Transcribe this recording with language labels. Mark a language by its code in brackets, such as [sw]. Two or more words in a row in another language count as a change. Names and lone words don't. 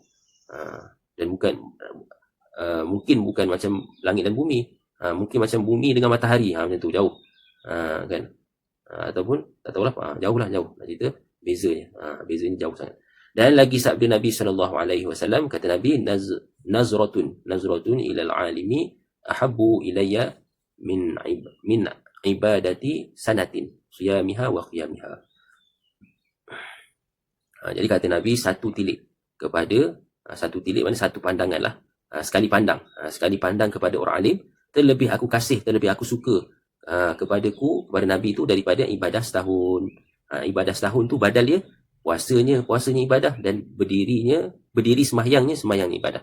[ms] Dan mungkin bukan macam langit dan bumi. Mungkin macam bumi dengan matahari, macam tu, jauh. Kan. Ataupun tak tahulah, jauh. Kita bezanya. Bezanya jauh sangat. Dan lagi sabda Nabi SAW, kata Nabi, [ar] نظرة إلى العالم أحب إلي من عبادة سنة صيامها وقيامها. [ms] Jadi kata Nabi, satu tilik mana satu pandangan lah, sekali pandang kepada orang alim, terlebih aku kasih, terlebih aku suka kepada Nabi tu daripada ibadah setahun. Ibadah setahun tu badal dia puasanya ibadah, dan berdiri sembahyangnya ibadah.